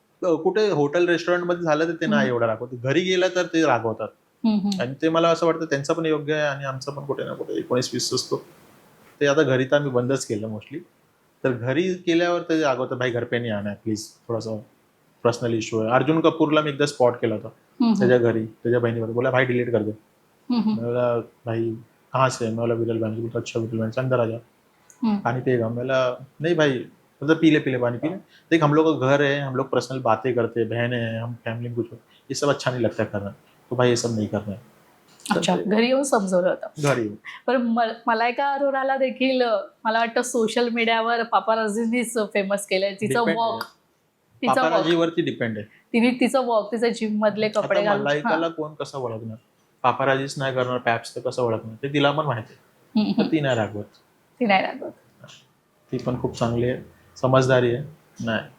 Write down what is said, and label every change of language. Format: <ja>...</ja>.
<mr>कुठे hotel restaurant मध्ये झालं तर ते नाही एवढं रागवत, घरी गेलं तर ते रागवतात, आणि ते मला असं वाटतं त्यांचं पण योग्य आहे आणि आमचं पण कुठे ना कुठे 19-20 असतो ते, आता घरी तर आम्ही बंदच केलं मोस्टली, तर घरी केल्यावर ते रागवतात भाई</mr> <hi>घर पे नाही आना प्लीज,</hi> <mr>थोडासा पर्सनल इश्यू आहे। अर्जुन कपूरला मी एकदा स्पॉट केला होता त्याच्या घरी, त्याच्या बहिणीवर,</mr> <hi>बोला भाई डिलीट कर दे, बोला भाई कहाँ से, मैं विरल बहन, बोलता अच्छा विरल बहन अंदर आ जा, पानी पिएगा, मैं नहीं भाई, मतलब पीले पानी पीले, देख हम लोग का घर है, हम लोग पर्सनल बातें करते, बहन है, हम फैमिली में कुछ, ये सब अच्छा नहीं लगता करना, तो भाई ये सब नहीं करना है।</hi> <mr>अच्छा, घरी येऊन समजवलं होतं? घरी येऊन। पण मलायका अरोराला देखील मला वाटतं सोशल मीडियावर पापाराझींनीच फेमस केलंय, तिचं वॉक, पापाराझीवरती डिपेंड आहे, तिने तिचं वॉक, तिचं जिम मधले कपडे घालून, मलायकाला कोण कसं ओळखणार, पापाराझीच नाही करणार, पॅप्स तर कसं ओळखणार, ते तिला पण माहिती आहे, तर ती नाही रागवत, ती पण खूप चांगली आहे, समजदारी आहे, नाही।</mr>